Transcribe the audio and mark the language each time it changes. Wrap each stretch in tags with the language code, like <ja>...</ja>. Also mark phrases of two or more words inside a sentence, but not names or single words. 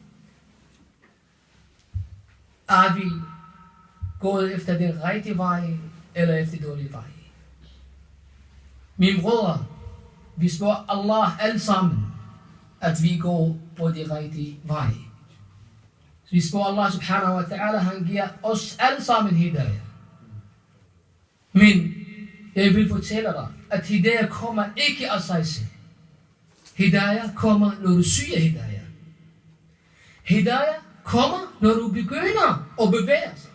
<da>Er vi gået efter den rigtige vej, eller efter den dårlige vej? Mine brødre, vi spørger Allah alle sammen, at vi går på den rigtige vej. Så vi spørger</da> <ar>الله سبحانه وتعالى,</ar> <da>han giver os alle sammen hidayah. Men jeg vil fortælle dig, at hidayah kommer ikke af sig selv. Hidayah kommer, når du søger hidayah. Hidayah kommer, når du begynder at bevæge sig.</da>